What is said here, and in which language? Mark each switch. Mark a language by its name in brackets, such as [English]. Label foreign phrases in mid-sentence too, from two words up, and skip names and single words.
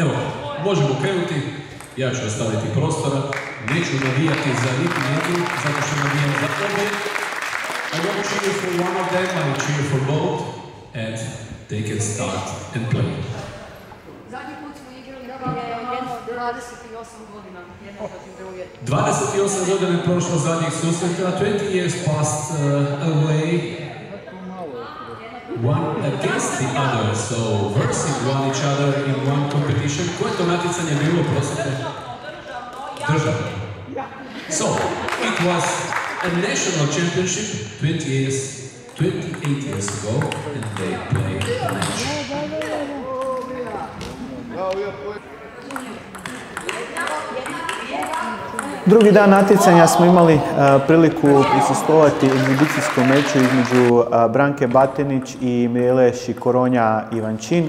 [Croatian] Evo, možemo krenuti, ja ću ostaviti prostora Neću navijati za niti jednu, zato što navijam za obe. [English] I won't cheer for one of them, I will cheer for both, and they can start and play. [Croatian] Zadnji put smo igrali jedno 28 godina, jedno protiv druge. [English] 28 [Croatian] godina je prošlo zadnjih susreta, [English] 20 years passed away, one against the other, so versing one each other in one competition. [Croatian] Koje to natjecanje bilo, prosite? Državno. [English] So, it was a national championship 28 years ago, and they played a match. [Croatian] Drugi dan natjecanja smo imali priliku prisustvovati egzibicijskom meču između Branke Batinić i Mirele Šikoronja Ivančin.